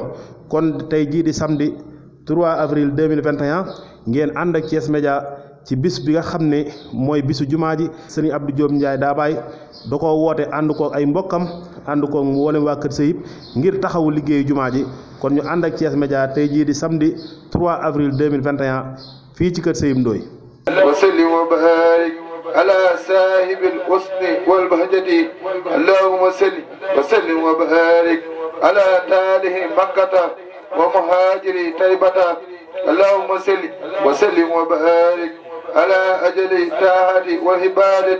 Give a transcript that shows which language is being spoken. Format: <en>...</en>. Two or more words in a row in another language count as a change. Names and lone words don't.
<wo>kon tey jii di</wo> <fr>samedi 3 avril 2021</fr> <wo>ngeen ànd ak Thiès Média ci bis bi nga xam ne mooy bisu jumaa ji sëriñ Abdou Diop Ndiaye Dabaye da ko woote ànd koog ay mbokkam ànd koog mboolem waa kër Seyib ngir taxawu liggéeyu jumaa ji. kon ñu ànd ak Thiès Média tey jii di</wo> <fr>samedi 3 avril 2021</fr> <wo>fii ci kër Seyib Ndoye.</wo> <ar>وسلم وبارك على صاحب الحسن والبهجة. اللهم صل وسلم وبارك على تاله مكة ومهاجر طيبة. اللهم صل وسلم وبارك على أجل الطاعة والعبادة.</ar>